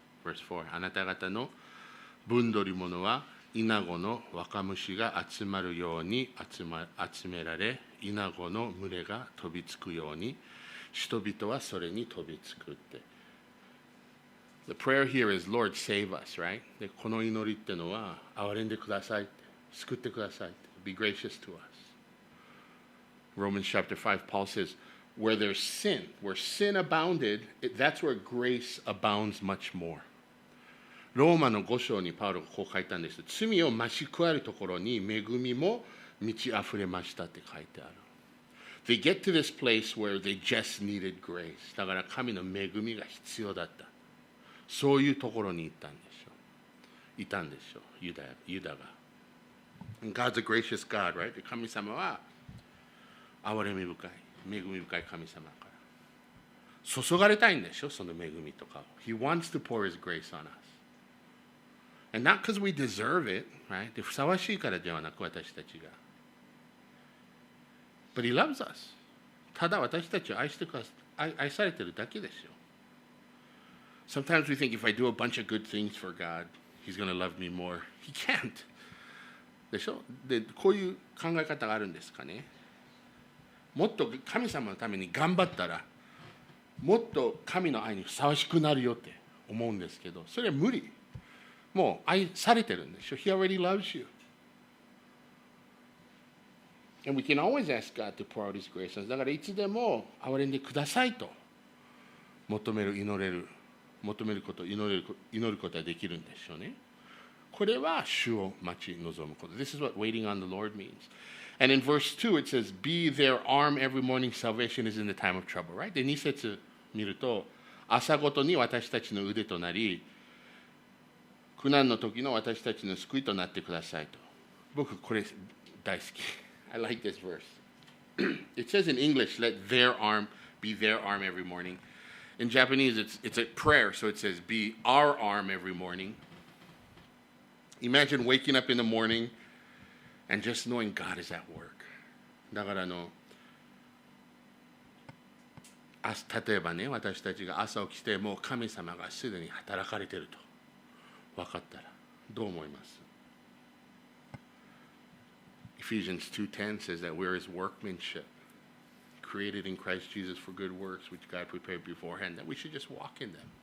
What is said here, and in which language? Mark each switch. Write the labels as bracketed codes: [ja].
[en] Verse 4、 [ja] あなた方の分取り物はイナゴの若虫が集まるように集められ、イナゴの群れが飛びつくように、人々はそれに飛びつくって。 [en] The prayer here is, Lord, save us, right? [ja] で、この祈りってのは、憐れんでくださいって、救ってくださいって、 [en] be gracious to us. Romans chapter 5, Paul says, where there's sin, where sin abounded, that's where grace abounds much more. [ja] ローマの5章にパウロがこう書いたんです。罪を増し加えるところに恵みも満ち溢れましたって書いてある。 [en] They get to this place where they just needed grace. [ja] だから神の恵みが必要だった。そういうところにいたんでしょう。ユダが。 [en] God's a gracious God, right? [ja] 神様は憐れみ深い、恵み深い神様から。注がれたいんでしょ、その恵みとか。 [en] He wants to pour His grace on us. And not because we deserve it, right? [ja] でふさわしいからではなく私たちが。 [en] But He loves us. [ja] ただ私たちを愛されてるだけですよ。 [en] Sometimes we think if I do a bunch of good things for God, He's going to love me more. He can't. [ja] でしょ。で、こういう考え方があるんですかね。もっと神様のために頑張ったら、もっと神の愛にふさわしくなるよって思うんですけど、それは無理。もう愛されてるんでしょ。 [en] He already loves you. And we can always ask God to pour out His grace. [ja] だからいつでも憐れんでくださいと求めること、祈ることはできるんでしょうね。これは主を待ち望むこと。 [en] This is what waiting on the Lord means. And in verse 2 it says, Be their arm every morning, salvation is in the time of trouble. Right? [ja] で、2節見ると、朝ごとに私たちの腕となり、苦難の時の私たちの救いとなってくださいと。僕、これ大好き。 [en] I like this verse. It says in English, let their arm be their arm every morning. In Japanese, it's a prayer, so it says, be our arm every morning. Imagine waking up in the morning and just knowing God is at work. [ja] だから例えばね、私たちが朝起きて、もう神様がすでに働かれていると分かったら、どう思います？ [en] Ephesians 2:10 says that we're His workmanship, created in Christ Jesus for good works, which God prepared beforehand, that we should just walk in them.